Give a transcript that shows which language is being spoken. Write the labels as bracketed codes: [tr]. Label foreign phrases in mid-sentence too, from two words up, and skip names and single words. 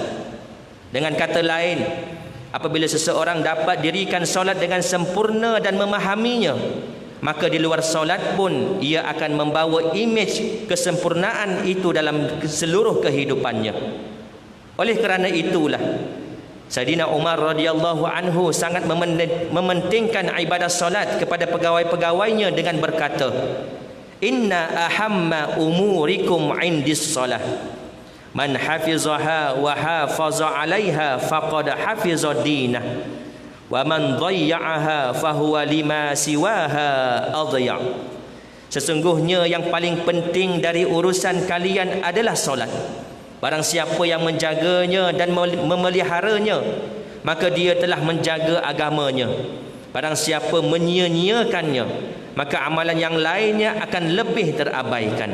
[ms] Dengan kata lain, apabila seseorang dapat dirikan solat dengan sempurna dan memahaminya, maka di luar solat pun ia akan membawa imej kesempurnaan itu dalam seluruh kehidupannya. Oleh kerana itulah Sayyidina Umar [ar] رضي الله عنه [ms] sangat mementingkan ibadah solat kepada pegawai-pegawainya dengan berkata, [ar] إن أهم أموركم عندي الصلاة. من حفظها وحافظ عليها فقد حفظ دينه. ومن ضيعها فهو لما سواها أضيع'. [ms] Sesungguhnya yang paling penting dari urusan kalian adalah solat. Barang siapa yang menjaganya dan memeliharanya, maka dia telah menjaga agamanya. Barang siapa menyia-nyiakannya, maka amalan yang lainnya akan lebih terabaikan.